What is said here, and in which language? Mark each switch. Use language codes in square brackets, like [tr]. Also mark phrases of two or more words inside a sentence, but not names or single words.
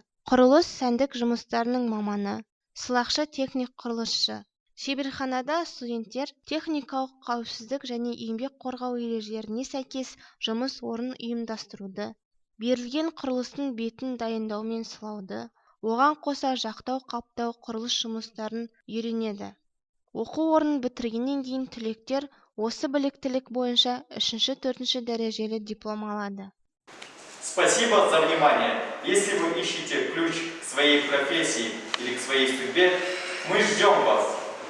[kk] Құрылыс сәндік жұмыстарының маманы, сылақшы техник құрылысшы, шеберханада студенттер техникалық қауіпсіздік және еңбек қорғау ережелеріне сәйкес жұмыс орнын ұйымдастыруды, берілген құрылыстың бетін дайындау мен сылауды, оған қоса жақтау қаптау құрылыс жұмыстарын үйренеді. Оқу орнын бітіргеннен кейін түлектер осы біліктілік бойынша 3-4 дәрежелі диплом алады. [ru] Спасибо за внимание. Если вы ищете ключ к своей профессии или к своей судьбе, мы ждем вас.